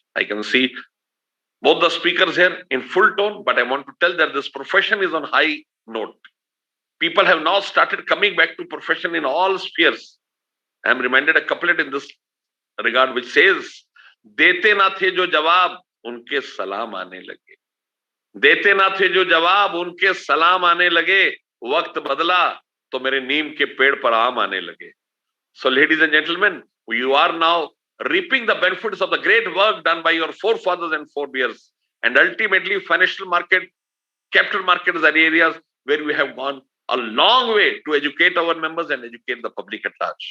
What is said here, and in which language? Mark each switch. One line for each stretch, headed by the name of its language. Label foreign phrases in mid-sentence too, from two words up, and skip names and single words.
English: I can see both the speakers here in full tone, but I want to tell that this profession is on high note. People have now started coming back to profession in all spheres. I am reminded a couplet in this regard which says,
Urdu: "دیتے نہ تھے جو جواب، ان کے سلام آنے لگے. دیتے نہ تھے جو جواب، ان کے سلام آنے لگے. وقت بدلا، تو میرے نیم کے پیڑ پر آم آنے لگے."
English: So, ladies and gentlemen, you are now reaping the benefits of the great work done by your forefathers and forebears. And ultimately, financial market, capital markets are areas where we have gone a long way to educate our members and educate the public at large.